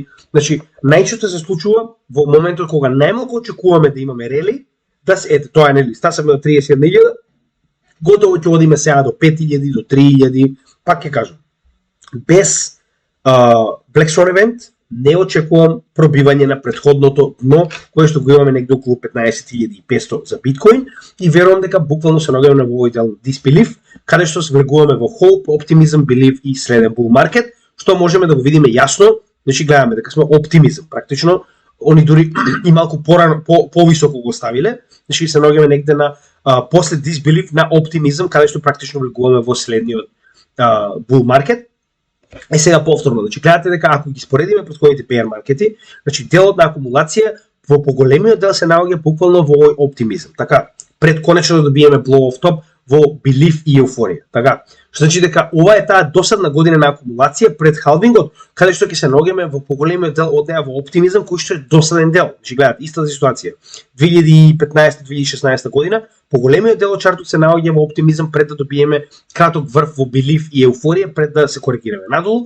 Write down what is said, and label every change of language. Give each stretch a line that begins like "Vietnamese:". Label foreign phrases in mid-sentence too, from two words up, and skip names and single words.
Macedonian: Значи најчесто се случува во моментот кога најмалку очекуваме да имаме рели, да се ете тоа е нели, стасаме до 31.000, готово ќе одиме сега до 5000, до 3000, пак ќе кажам. Без
English: Black Swan event
Macedonian: не очекувам пробивање на претходното дно, кое што го имаме негде околу 15.500 за биткоин и верувам дека буквално се наоѓаме во овој дел disbelief, каде што се влегуваме во
English: hope, optimism, belief
Macedonian: и следен
English: bull market,
Macedonian: што можеме да го видиме јасно. Значи гледаме дека сме оптимизам, практично они дури и малку порано повисоко го ставиле, значи се наоѓаме негде на после disbelief на оптимизам, каде што практично влегуваме во следниот
English: bull market.
Macedonian: Сега повторно, значи гледате дека ако ги споредиме претходните PR маркети, значи делот на акумулација во поголемиот дел се наоѓа буквално во овој оптимизам. Така, пред конечно да добиеме
English: blow off top
Macedonian: во belief и еуфорија. Така, што значи дека ова е таа досадна година на акумулација пред халвингот, каде што ќе се наоѓаме во поголемиот дел од неа во оптимизам, кој што е досаден дел. Значи гледате, истата ситуација. 2015-2016 година, поголемиот дел од чартот се наоѓа во оптимизам пред да добиеме краток врв во belief и еуфорија пред да се коригираме надолу.